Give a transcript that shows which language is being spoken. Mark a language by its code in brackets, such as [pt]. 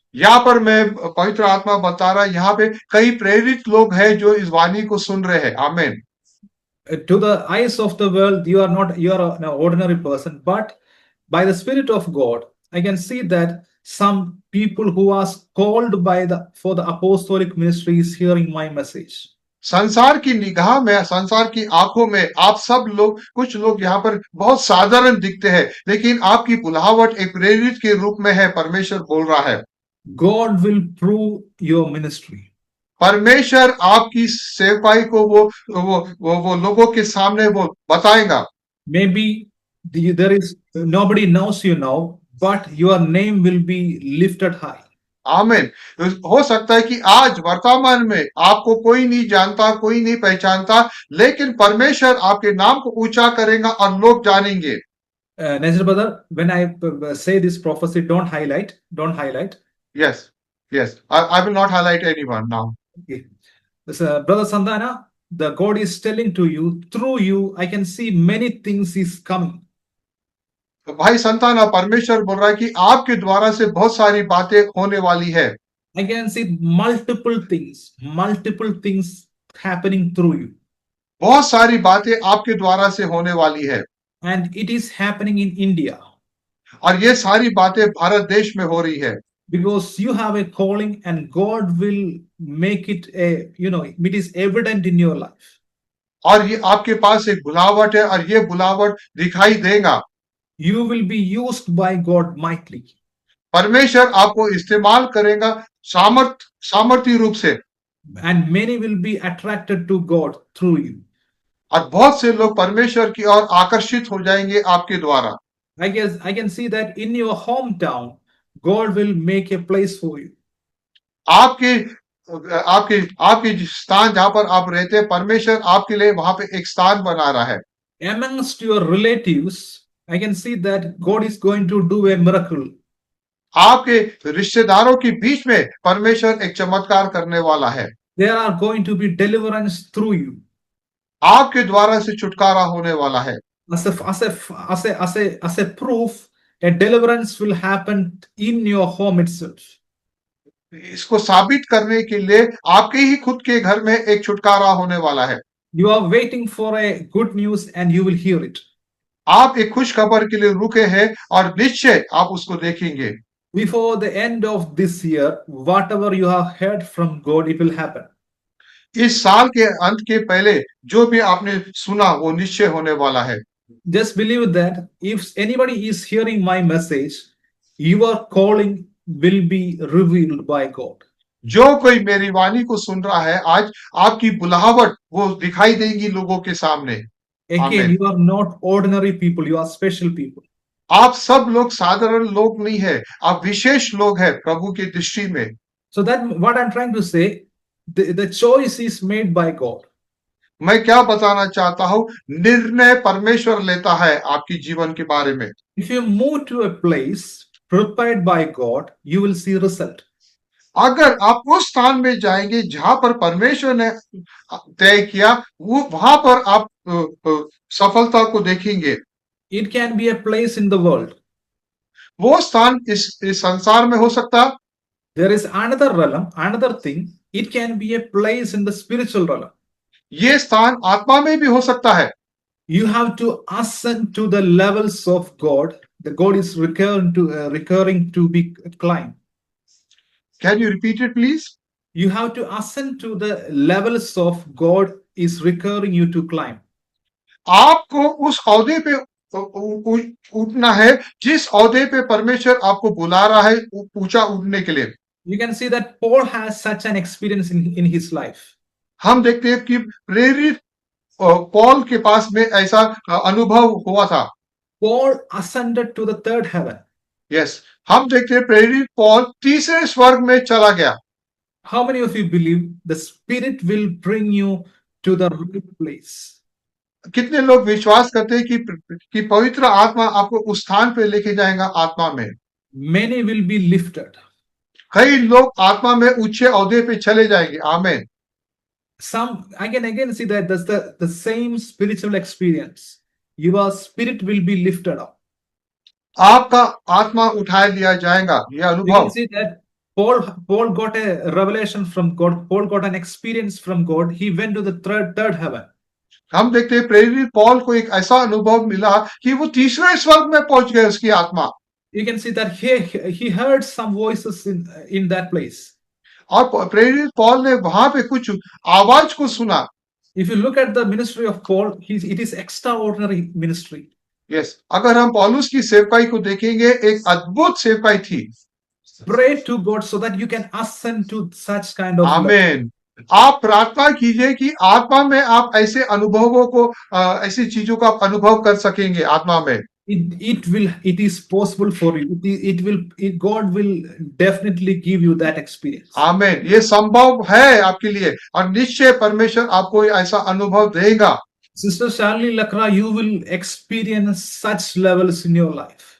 [hi] यहाँ पर मैं पवित्र आत्मा बता रहा, यहाँ पे कई प्रेरित लोग हैं जो इस वाणी को सुन रहे हैं। आमीन। [en] To the eyes of the world, you are an ordinary person, but by the Spirit of God, I can see that some people who are called by the for the apostolic ministry is hearing my message. [hi] संसार की निगाह में, संसार की आंखों में आप सब लोग, कुछ लोग यहाँ पर बहुत साधारण दिखते हैं, लेकिन आपकी बुलाहट एक प्रेरित के रूप में है। परमेश्वर बोल रहा है, [en] God will prove your ministry. [hi] परमेश्वर आपकी सेवकाई को वो लोगों के सामने वो बताएगा। [en] Maybe there is nobody knows you now, but your name will be lifted high. [hi] आमीन। हो सकता है कि आज वर्तमान में आपको कोई नहीं जानता, कोई नहीं पहचानता, लेकिन परमेश्वर आपके नाम को ऊंचा करेगा और लोग जानेंगे। [en] Nazir brother, when I say this prophecy, don't highlight. Yes, yes. I will not highlight anyone now. Okay. Brother Sandana, the God is telling to you, through you, I can see many things is coming. [hi] तो भाई संतान, परमेश्वर बोल रहा है कि आपके द्वारा से बहुत सारी बातें होने वाली है। [en] I can see multiple things happening through you. [hi] बहुत सारी बातें आपके द्वारा से होने वाली है। [en] And it is happening in India. [hi] और ये सारी बातें भारत देश में हो रही है। [en] Because you have a calling and God will make it it is evident in your life. [hi] और ये आपके पास एक बुलावट है और ये बुलावट दिखाई देगा। [en] You will be used by God mightily. [hi] परमेश्वर आपको इस्तेमाल करेगा सामर्थ्य रूप से। [en] And many will be attracted to God through you. [hi] और बहुत से लोग परमेश्वर की ओर आकर्षित हो जाएंगे आपके द्वारा। [en] I can see that in your hometown, God will make a place for you. [hi] आपके आपके आपके स्थान जहां पर आप रहते हैं, परमेश्वर आपके लिए वहां पे एक स्थान बना रहा है। [en] Amongst your relatives, I can see that God is going to do a miracle. [hi] आपके रिश्तेदारों के बीच में परमेश्वर एक चमत्कार करने वाला है। [en] There are going to be deliverance through you. [hi] आपके द्वारा से छुटकारा होने वाला है। [en] As a proof, a deliverance will happen in your home itself. [hi] इसको साबित करने के लिए आपके ही खुद के घर में एक छुटकारा होने वाला है। [en] You are waiting for a good news and you will hear it. [hi] आप एक खुश खबर के लिए रुके हैं और निश्चय आप उसको देखेंगे। [en] Before the end of this year, whatever you have heard from God, it will happen. [hi] इस साल के अंत के पहले जो भी आपने सुना वो निश्चय होने वाला है। [en] Just believe that if anybody is hearing my message, your calling will be revealed by God. [hi] जो कोई मेरी वाणी को सुन रहा है, आज आपकी बुलाहट वो दिखाई देगी लोगों के सामने। [en] Again, you are not ordinary people, you are special people. [hi] आप सब लोग साधारण लोग नहीं है, आप विशेष लोग हैं प्रभु की दृष्टि में। [en] So that what I'm trying to say, the choice is made by God. [hi] मैं क्या बताना चाहता हूं, निर्णय परमेश्वर लेता है आपकी जीवन के बारे में। [en] If you move to a place prepared by God, you will see result. [hi] अगर आप उस स्थान में जाएंगे जहां पर परमेश्वर ने तय किया, वो वहां पर आप सफलता को देखेंगे। [en] It can be a place in the world. [hi] वो स्थान इस संसार में हो सकता, [en] There is another realm, another thing. It can be a place in the spiritual realm. [hi] ये स्थान आत्मा में भी हो सकता है। [en] You have to ascend to the levels of God. The God is recurring to be climbed. Can you repeat it please? You have to ascend to the levels of God is recurring you to climb. [hi] आपको उस औहदे पे उठना है जिस औहदे पे परमेश्वर आपको बुला रहा है ऊंचा उठने के लिए। [en] You can see that Paul has such an experience in his life. [hi] हम देखते हैं कि प्रेरित पौल के पास में ऐसा अनुभव हुआ था। [en] Paul ascended to the third heaven. [hi] Yes, हम देखते हैं प्रेरित पौल तीसरे स्वर्ग में चला गया। [en] How many of you believe the Spirit will bring you to the right place? [hi] कितने लोग विश्वास करते हैं कि पवित्र आत्मा आपको उस स्थान पे लेके जाएगा आत्मा में? [en] Many will be lifted. [hi] कई लोग आत्मा में ऊंचे औहदे पे चले जाएंगे। आमीन। [en] Some I can again see that that's the same spiritual experience. Your spirit will be lifted up. [hi] आपका आत्मा उठा लिया जाएगा, यह [en] You [hi] अनुभव। [en] can see that Paul got a revelation from God. Paul got an experience from God. He went to the third heaven. [hi] हम देखते हैं प्रेरित पौल को एक ऐसा अनुभव मिला कि वो तीसरे स्वर्ग में पहुंच गए उसकी आत्मा। [en] You can see that he heard some voices in that place. [hi] और प्रेरित पौल ने वहां पे कुछ आवाज को सुना। [en] If you look at the ministry of Paul, it is extraordinary ministry. [hi] Yes, अगर हम पौलुस की सेवकाई को देखेंगे, एक अद्भुत सेवकाई थी। [en] Pray to God so that you can ascend to such kind of level. [hi] आमीन। आप प्रार्थना कीजिए कि आत्मा में आप ऐसे अनुभवों को ऐसी चीजों का आप अनुभव कर सकेंगे आत्मा में। [en] It is possible for you. God will definitely give you that experience. [hi] आमीन, ये संभव है आपके लिए और निश्चय परमेश्वर आपको ऐसा अनुभव देगा। [en] Sister Shalini Lakra, you will experience such levels in your life.